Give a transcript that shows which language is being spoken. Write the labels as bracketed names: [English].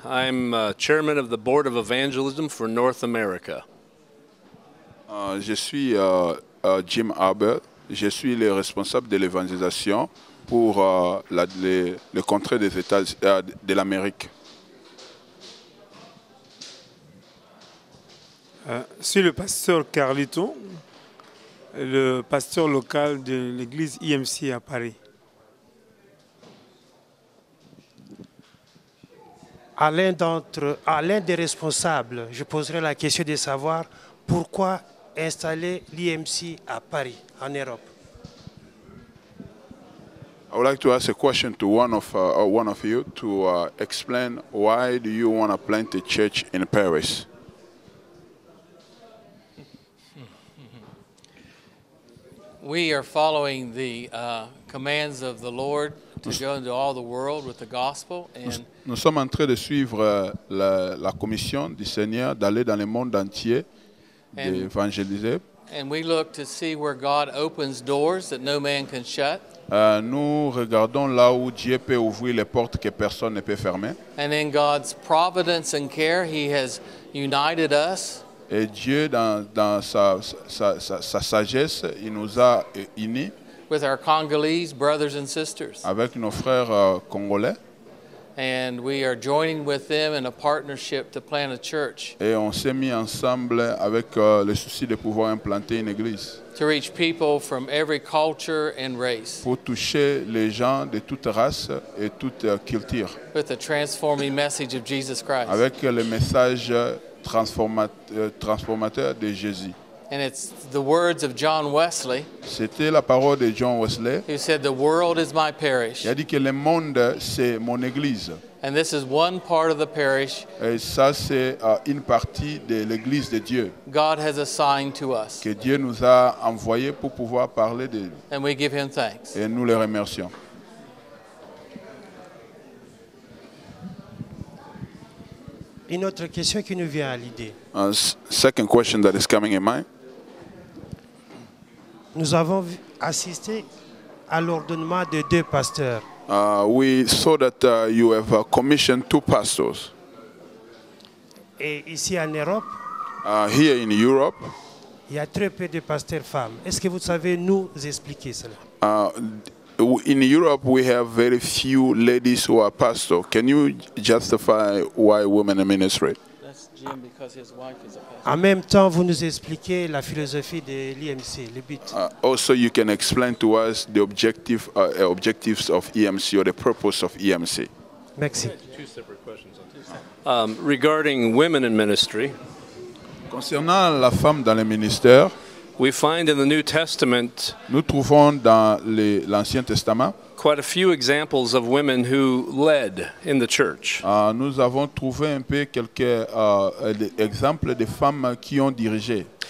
[English] I'm chairman of the Board of Evangelism for North America. [French] Je suis Jim Halbert. Je suis le responsable de l'évangélisation pour le contrée des États de l'Amérique. Je suis le pasteur Carlito, le pasteur local de l'église IMC à Paris. À l'un des responsables, je poserai la question de savoir pourquoi installer l'IMC à Paris, en Europe. [English] I would like to ask a question to one of you to explain why do you want to plant a church in Paris? We are following the commands of the Lord to go into all the world with the gospel. And [French] Nous sommes en train de suivre la commission du Seigneur d'aller dans le monde entier, d'évangéliser. [English] And we look to see where God opens doors that no man can shut. [French] Nous regardons là où Dieu peut ouvrir les portes que personne ne peut fermer. [English] And in God's providence and care, He has united us. [French] Et Dieu, dans sa sagesse, il nous a unis [English] With our Congolese brothers and sisters. [French] avec nos frères congolais. [English] And we are joining with them in a partnership to plant a church. [French] Et on s'est mis ensemble avec le souci de pouvoir implanter une église. [English] To reach people from every culture and race. [French] Pour toucher les gens de toute race et toute culture. [English] With the transforming message of Jesus Christ. [French] Avec le message transformateur de Jésus. [English] And it's the words of John Wesley. [French] C'était la parole de John Wesley. [English] Who said, "The world is my parish." [French] Il a dit que le monde c'est mon église. [English] And this is one part of the parish. [French] Et ça c'est une partie de l'église de Dieu. [English] God has assigned to us. [French] Que Dieu nous a envoyé pour pouvoir parler de lui. [English] And we give Him thanks. [French] Et nous le remercions. Une autre question qui nous vient à l'idée. [English] Second question that is coming in mind. [French] Nous avons assisté à l'ordonnement de 2 pasteurs. [English] We saw that you have commissioned 2 pastors. [French] Et ici en Europe, [English] Here in Europe, [French] il y a très peu de pasteurs femmes. Est-ce que vous savez nous expliquer cela? [English] in Europe, we have very few ladies who are pastors. Can you justify why women in ministry? That's Jim because his wife is a pastor. [French] En même temps, vous nous expliquez la philosophie de l'IMC, le but. [English] Also, you can explain to us the objectives of EMC or the purpose of EMC. [French] Merci. [English] Regarding women in ministry, [French] Concernant la femme dans le ministère, [English] we find in the New Testament [French] nous trouvons dans l'Ancien Testament, [English] quite a few examples of women who led in the church. [French] nous avons trouvé un peu quelques exemples de femmes qui ont dirigé.